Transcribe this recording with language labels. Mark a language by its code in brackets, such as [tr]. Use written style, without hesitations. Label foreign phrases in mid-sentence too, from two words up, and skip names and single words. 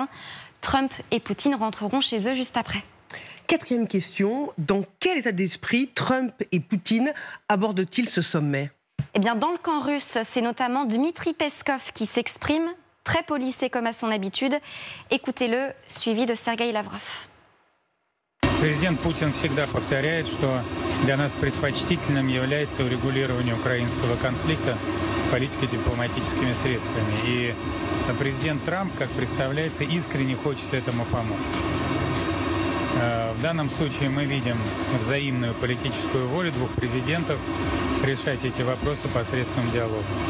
[fr] Trump et Poutine rentreront chez eux juste après. Quatrième question, dans quel état d'esprit Trump et Poutine abordent-ils ce sommet ? Eh bien, dans le camp russe, c'est notamment Dmitri Peskov qui s'exprime, très policé comme à son habitude. Écoutez-le, suivi de Sergueï Lavrov. [ru] Президент Путин всегда повторяет, что для нас предпочтительным является урегулирование украинского конфликта политико-дипломатическими средствами. И президент Трамп, как представляется, искренне хочет этому помочь. В данном случае мы видим взаимную политическую волю 2 президентов решать эти вопросы посредством диалога.